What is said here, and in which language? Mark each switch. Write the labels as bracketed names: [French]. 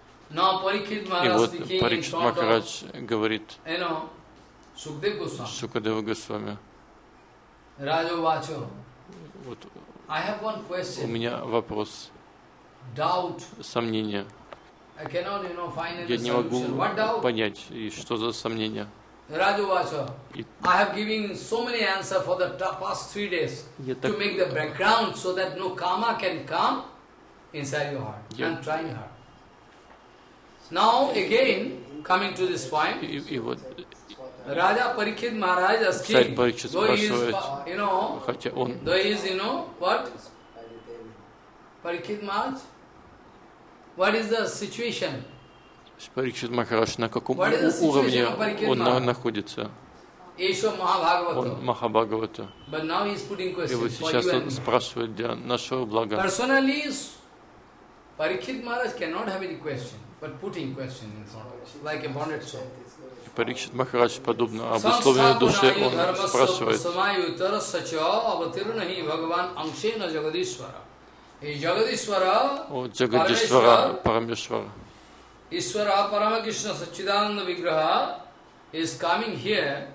[Russian] И вот Парикшит Махарадж говорит Сукадева Госвами. Вот, у меня вопрос. [English] Doubt. [Russian] Сомнение. [English] I cannot, you know, find [Russian] я не могу понять, и что за сомнение. [English] I have given so many answers for the past three days to make the background so that no karma can come inside your heart. I'm trying hard. Now again coming to this point, [Russian] вот, [English] Raja Parikshit Maharaj is asking, Parikshit Maharaj, what is the situation? [Russian] Parikshit Maharaj, на каком уровне он находится? Он Махабхагавата. [English] But now he is putting questions. [Russian] И вот сейчас он спрашивает для нашего блага. [English] Personally, Parikshit Maharaj cannot have any question. But putting question in front, like a bonded soul. [Russian] Парикшит Махарадж подобно обусловленной душе он спрашивает. [Sanskrit] Самаю тарасача абатирнахи Бхагаван амшена Джагадишвара. [Russian] И Джагадишвара. О Джагадишвара Парамешвара. [Sanskrit] Ишвара Парамакришна Сачидананда Виграха [English] is coming here.